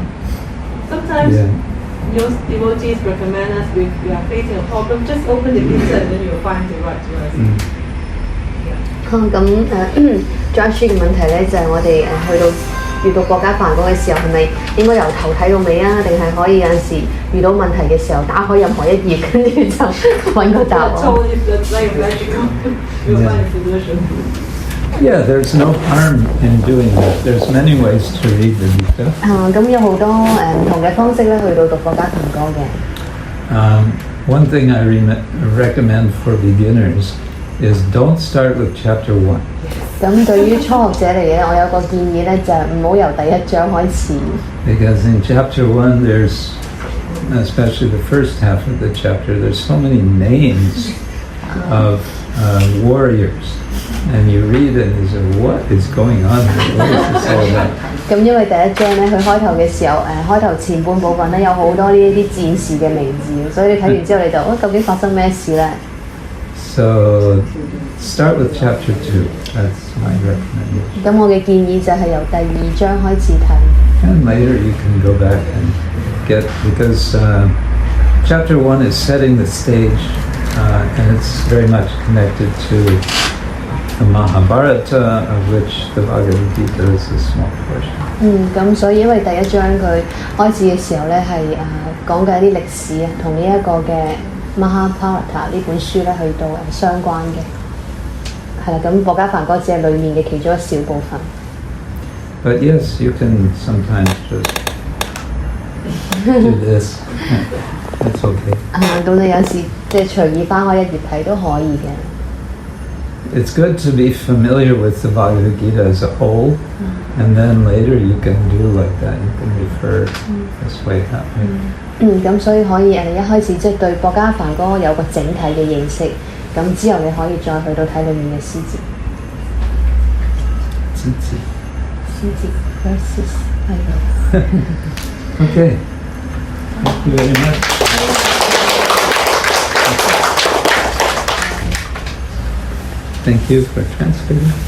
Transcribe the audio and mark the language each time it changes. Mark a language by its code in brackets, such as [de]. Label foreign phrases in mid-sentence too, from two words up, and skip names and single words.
[en] Sometimes devotees recommend us if we are facing a problem, just open the Gita and then you'll find the right verse. [yue] 咁Josh 嘅問題咧就係我哋去到遇到國家梵歌嘅時候，係咪應該由頭睇到尾啊？定係可以有陣時遇到問題嘅時候打開任何一頁，跟住就揾個答案？ [en] So if that's like magical, you'll find a solution. Yeah, there's no harm in doing that. There's many ways to read the Gita. [yue] 咁有好多唔同嘅方式咧去到讀國家梵歌嘅。 [en] One thing I recommend for beginners is don't start with chapter 1. [yue] 咁對於初學者嚟嘅，我有個建議咧，就係唔好由第一章開始。 [en] Because in chapter 1, there's, especially the first half of the chapter, there's so many names of warriors. And you read it and you say, what is going on here? What is this all about? [yue] 咁因為第一章咧，佢開頭嘅時候，開頭前半部分咧有好多呢一啲戰士嘅名字，所以你睇完之後你就，究竟發生咩事咧？ [en] So start with chapter 2. That's my recommendation. [yue] 咁我嘅建議就係由第2章開始睇。 [en] And later you can go back and get, because chapter 1 is setting the stage, and it's very much connected to the Mahabharata, of which the Bhagavad Gita is a small portion. [yue] 咁所以因為第一章佢開始嘅時候咧係講緊啲歷史啊，同呢一個嘅 Mahabharata 呢本書咧去到相關嘅，係啦。咁博伽梵歌只係裡面嘅其中一小部分。 [en] But yes, you can sometimes just do this. That's okay. [yue] 咁你有時即係隨意翻開一頁睇都可以嘅。 [en] It's good to be familiar with the Bhagavad Gita as a whole, and then later you can do like that. You can refer this way, that way. [yue] 咁所以可以一開始即係對博伽梵歌有個整體嘅認識，咁之後你可以再去到睇裡面嘅詩節。詩節 verses 係。 [en] Okay. Thank you very much. Thank you for translating.